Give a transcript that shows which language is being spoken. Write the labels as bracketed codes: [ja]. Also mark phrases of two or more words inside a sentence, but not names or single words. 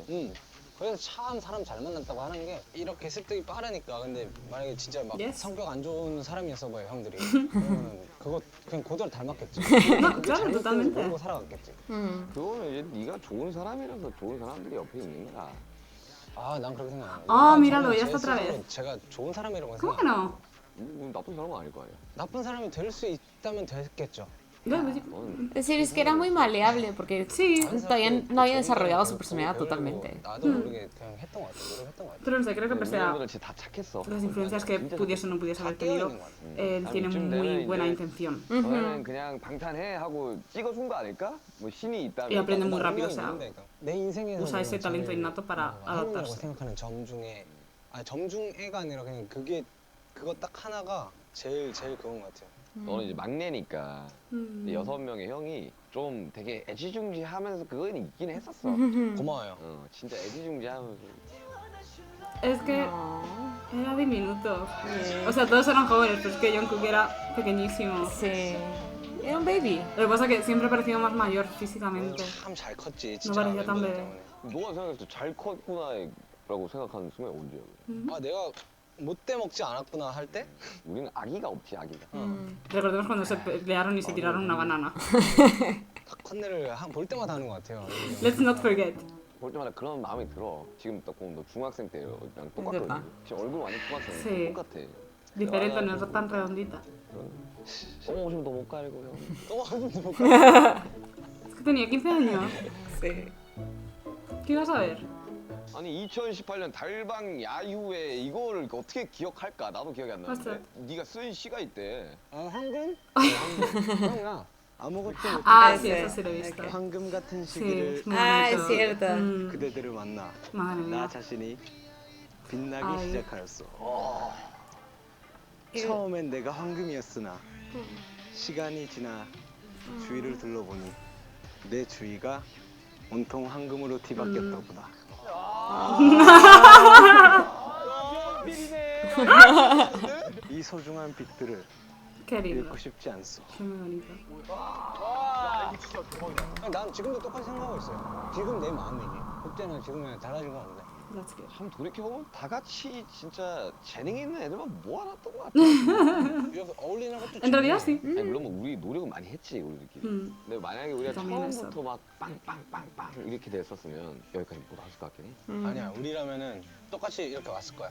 [ko] 그래서 참 사람 잘 만났다고 하는 게 이렇게 습득이 빠르니까. 근데 만약에 진짜 막 [en] Yes. [ko] 성격 안 좋은 사람이었어 봐요 형들이. 그러면 그거 그냥 그대로 닮았겠지. [es] No, [ko] 그게 [es] claro, [ko] 잘못된 [es] totalmente. [ko] 걸 모르고 살아갔겠지. 그거는 이제 네가 좋은 사람이라서 좋은 사람들이 옆에 있는 거야. 아 난 그렇게 생각 안 해. [es] Ah, míralo, [ko] 저는 [es] ya [ko] 제 [es] está otra [ko] 스스로 [es] vez. [ko] 제가 좋은 사람이라고 [es] ¿Cómo [ko] 생각. [es] que no? [ko] 나쁜 사람은 아닐 거 아니야. 나쁜 사람이 될 수 있다면 됐겠죠. 너는 [es] Es decir, es que era muy maleable porque Sí, todavía no había desarrollado su personalidad totalmente. [ko] 나도 모르게 그냥 했던 것 같아. 노력했던 것 같아. [es] Pero no sé, creo que pese a [ko] 멤버들은 진짜 다 착했어. [es] las influencias que pudiese o no pudiese haber [ko] 다 깨어 [es] tenido, [ko] 있는 것 같아. [es] él tiene muy buena intención. [ko] 너는 그냥 방탄해 하고 찍어준 거 아닐까? 뭐 신이 있다면. [es] Y aprende muy rápido, o [ko] 분명히 [es] sea, [ko] 있는데, 내 인생에서 [es] usa ese [ko] 내가 [es] talento [ko] 제일 [es] innato para [ko] 행운이라고 [es] adaptarse. [ko] 생각하는 점 중에 점 중에가 아니라 그냥 그거 딱 하나가 제일 그건 것 같아요. 너는 이제 막내니까 6명의 형이 좀 되게 애지중지하면서 그건 있긴 했었어. 고마워요. 진짜 애지중지하면서. [es] Es que No. era diminuto. O sea, todos eran jóvenes, pero es que Jungkook era pequeñísimo. Sí. Era un baby. Lo que pasa es que siempre parecía más mayor físicamente. [ko] 참 잘 컸지 [es] No [ko] 진짜 [es] parecía tan [ko] 멤버들 [es] bebé. [ko] 때문에. 너가 생각했을 때 잘 컸구나. 아기라고 생각하는 순간이 언제야? 아 내가 못돼 먹지 않았구나 할 때? 우리는 아기가 없지, 아기가. [es] Recordemos cuando se pelearon y se tiraron una banana. [ko] 다 컨네를 볼 때마다 하는 것 같아요. [en] Let's not forget. [ko] 볼 때마다 그런 마음이 들어. 지금 딱 보면 너 중학생 때랑 똑같거든. [es] verdad. [ko] 지금 얼굴 완전 중학생. [es] Sí. [ko] 똑같아. [es] Diferente, no es tan redondita. [ko] 똥 오시면 너 못 가리고 형. 또 하면 못 [es] Es que tenía 15 años. Sí. ¿Qué ibas a ver? [ko] 아니 2018년 달방 야유회 이거를 어떻게 기억할까? 나도 기억이 안 나는데. 맞아요. 네가 쓴 시가 있대. 아 황금? 형아 아무것도 못해. [es] Ah, Ese. sí, eso sí lo he visto. [ko] 황금 같은 [es] Sí, [ko] 시기를 [es] es muy Ah, es bonito. cierto. [ko] 그대들을 만나 [es] Madre [ko] 나 [es] mía. [ko] 자신이 빛나기 아이. 시작하였어. 처음엔 내가 황금이었으나 시간이 지나 주위를 둘러보니 내 주위가 온통 황금으로 뒤바뀌었더구나. 이 소중한 빛들을 [es] Qué lindo. [ko] 잃고 싶지 않소. [es] Qué muy bonito. [ko] 난 지금도 똑같이 생각하고 있어요. 지금 내 마음이지. 그때는 지금은 달라진 건 없는데. [en] That's good. [ko] 참 돌이켜보면 다 같이 진짜 재능 있는 애들만 모아놨던 것 같아. 이렇게 어울리는 것도 [es] En realidad sí. [ko] 아니, 물론 뭐 우리 노력은 많이 했지 우리들끼리. 근데 만약에 우리가 당연했어. 처음부터 막 빵빵빵빵 이렇게 됐었으면 여기까지 못 왔을 것 같긴 해. 아니야. 우리라면은 똑같이 이렇게 왔을 거야.